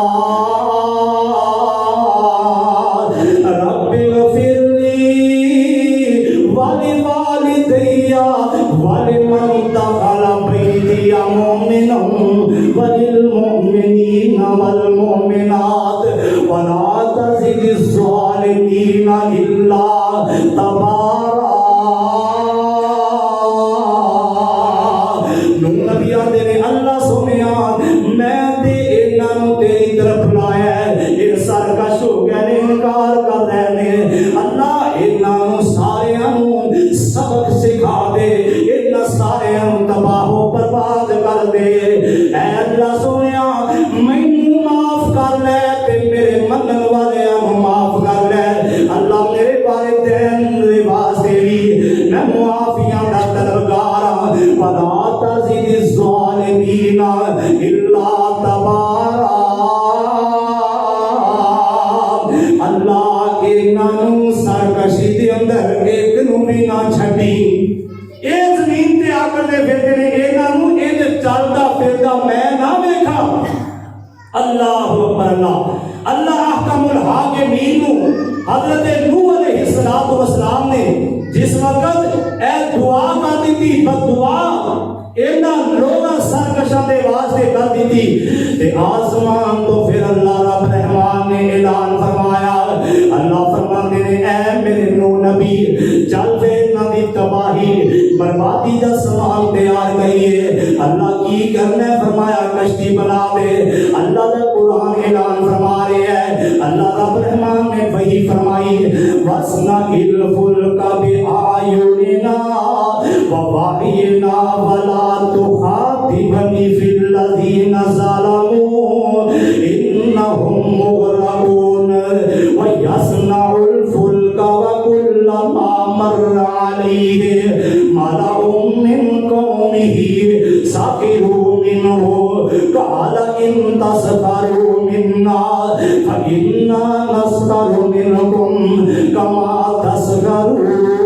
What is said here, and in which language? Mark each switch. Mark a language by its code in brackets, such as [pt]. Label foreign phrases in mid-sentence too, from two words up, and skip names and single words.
[ar] رب اغفر لی ولوالدی ولمن دخل بیتی مؤمنا وللمؤمنین والمؤمنات ولا تزد الظالمین الا تبارا۔ [pa] نبی آدھے نے اللہ سنیا میں تے انہاں نو تیری طرف بلایا ہے، یہ سرکش ہو گئے نے انکار کر رہے نے، اللہ انہاں نو ساریاں نو سبق سکھا دے، انہاں ساریاں نو تباہ و برباد کر دے، اے اللہ سنیا مینوں معاف کر لے تے میرے منن والیاں نو معاف کر لے، اللہ میرے والدین دے واسطے بھی میں معافیاں دا طلبگار ہاں، [ar] ولا تزد الظالمین الا تبارا۔ [pa] اللہ انہاں نو سرکشی دے اندر ایک نو بھی نہ چھڈی، اے زمین تے آ کر دے پھردے نے، انہاں نو انج چلدا پھردا میں نہ ویکھا۔ اللہ اکبر اللہ، [ar] اللہ احکم الحاکمین [pa] نو حضرت نوح [ar] علیہ السلام [pa] نے جس وقت اے دعا کر دیتی، بد دعا انہاں لوگاں سرکشاں دے واسطے کر دیتی، تے آسمان تو پھر اللہ رب رحمان نے اعلان فرمایا، اللہ فرماتے نے اے میرے نو نبی چل پھر انہاں دی تباہی بربادی دا سامان تیار کریے، اللہ کی کرنا ہے فرمایا کشتی بنا دے، اللہ دا قرآن اعلان فرما رہے ہے، اللہ رب رحمان نے وحی فرمائی [ar] وَاصْنَعِ الْفُلْكَ بِأَعْيُنِنَا وَوَحْيِنَا وَلَا تُخَاطِبْنِي فِي الَّذِينَ ظَلَمُوا إِنَّهُمْ مُغْرَقُونَ وَيَصْنَعُ الْفُلْكَ وَكُلَّمَا مَرَّ عَلَيْهِ مَلَأٌ مِّن قَوْمِهِ سَخِرُوا مِنْهُ قَالَ إِن تَسْخَرُوا مِنَّا فَإِنَّا نَسْخَرُ مِنْكُمْ كَمَا تَسْخَرُونَ